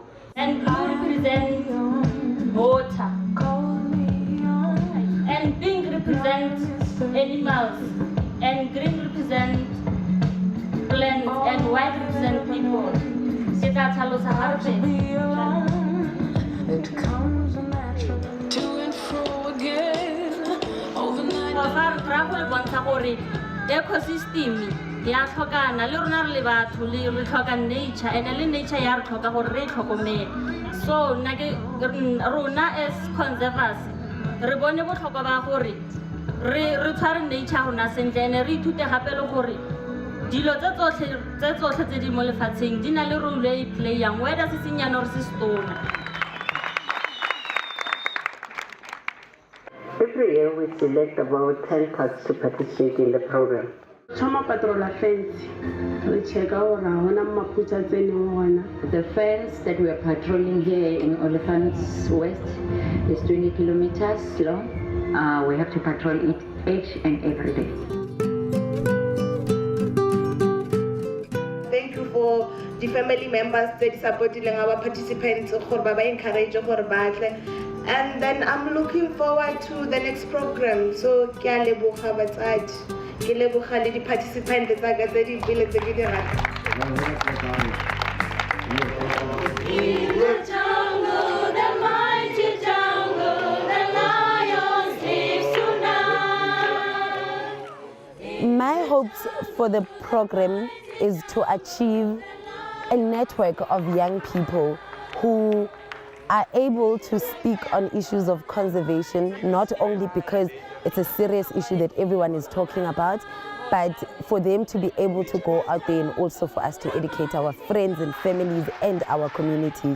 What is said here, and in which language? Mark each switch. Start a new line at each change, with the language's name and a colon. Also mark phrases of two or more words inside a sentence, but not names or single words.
English: And blue represents water, and pink represents animals, and green represents plants, and white represents people. It comes natural to and fro again overnight.
Tswana: Ecosystem ya tlhokana le rona re le batho re tlhoka nature, and le nature ya re tlhoka gore re tlhokomele. So rona
English: as conservers
Tswana: re bone botlhokwa ba gore re tshware nature rona sentle, and re ithute gape le gore dilo tse tsotlhe tse di mo lefatsheng di na le role e playang, whether se senyana or se stone.
English: Every year we select about 10 cats to participate in the program.
Tswana: Choma patrola fence.
English: We check out The fence that we are patrolling here in Olifants West is 20 kilometers long. We have to patrol it each and every day. Thank you for the family members that supporting our participants, encourage. And then I'm looking forward to the next program. So,
Tswana: ke a leboga batsadi, ke leboga le di participants tsa ka tse di pele tse ke di rata.
English: In the jungle, the mighty jungle, the lion sleeps tonight. My hopes for the program is to achieve a network of young people who are able to speak on issues of conservation, not only because it's a serious issue that everyone is talking about, but for them to be able to go out there and also for us to educate our friends and families and our communities.